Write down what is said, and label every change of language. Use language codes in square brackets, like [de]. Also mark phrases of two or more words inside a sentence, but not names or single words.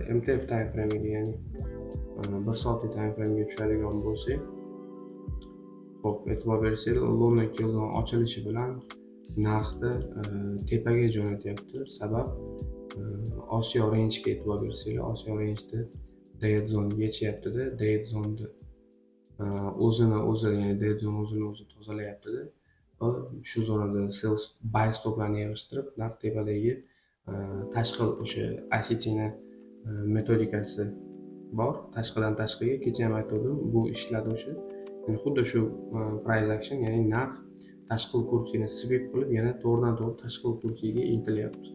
[uz] MTF [en] time frame'iga, [uz] ya'ni 1 soatlik [en] time frame'ga [uz] tushadigan bo'lsak, xo'p, e'tibor bersanglar, London Killzone ochilishi bilan narxni tepaga jo'natyapti. Sabab Osiyo range'ga e'tibor bersanglar, Osiyo range'da [en] dead zone [uz] yechyapti-da, dead zone'da o'zi, ya'ni [en] dead zone [uz] o'zini tozalayapti-da va shu zonada [en] sell buy [uz] stoplarni yig'ishtirib, narx tepadagi tashqi o'sha ICT ni metodikasi bor. Tashqidan tashqiga kecha ham aytdim, bu ishladi o'sha. Ya'ni xuddi shu [en] price action, [uz] ya'ni narx tashqi kursini sweep qilib yana to'g'ridan to'g'ri tashqi kursiga intilyapti.